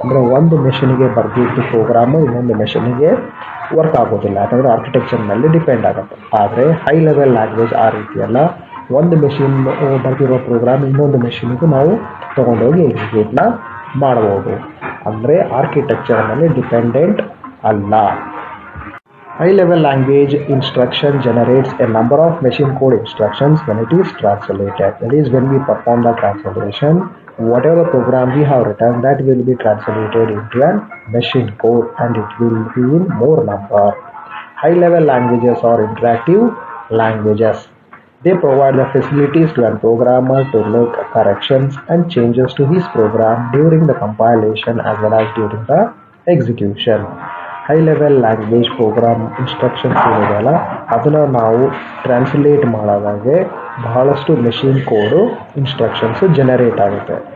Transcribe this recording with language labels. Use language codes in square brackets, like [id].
[kn] ಅಂದರೆ ಒಂದು ಮೆಷಿನಿಗೆ ಬರೆದಿದ್ದು ಪ್ರೋಗ್ರಾಮು ಇನ್ನೊಂದು ಮೆಷಿನಿಗೆ ವರ್ಕ್ ಆಗೋದಿಲ್ಲ, ಯಾಕಂದರೆ ಆರ್ಕಿಟೆಕ್ಚರ್ ಮೇಲೆ ಡಿಪೆಂಡ್ ಆಗುತ್ತೆ. ಆದರೆ ಹೈ ಲೆವೆಲ್ ಲ್ಯಾಂಗ್ವೇಜ್ ಆ ರೀತಿಯಲ್ಲ. ಒಂದು ಮೆಷಿನ್ ಬರೆದಿರೋ ಪ್ರೋಗ್ರಾಮ್ ಇನ್ನೊಂದು ಮೆಷಿನಿಗೂ ನಾವು ತೊಗೊಂಡೋಗಿ ಎಕ್ಸಿಕ್ಯೂಟ್ನ ಮಾಡ್ಬೋದು. ಅಂದರೆ ಆರ್ಕಿಟೆಕ್ಚರ್ ಮೇಲೆ ಡಿಪೆಂಡೆಂಟ್ ಅಲ್ಲ. [en] High-level language instruction generates a number of machine code instructions when it is translated. That is, when we perform the translation, whatever program we have written, that will be translated into a machine code and it will be in more number. High-level languages are interactive languages. They provide the facilities to a programmer to make corrections and changes to his program during the compilation as well as during the execution. [kn] High level language program instructions ಏನಿದೆಯಲ್ಲ ಅದನ್ನು ನಾವು translate ಮಾಡೋದಾಗೆ ಬಹಳಷ್ಟು machine ಕೋಡು instructions generate ಆಗುತ್ತೆ.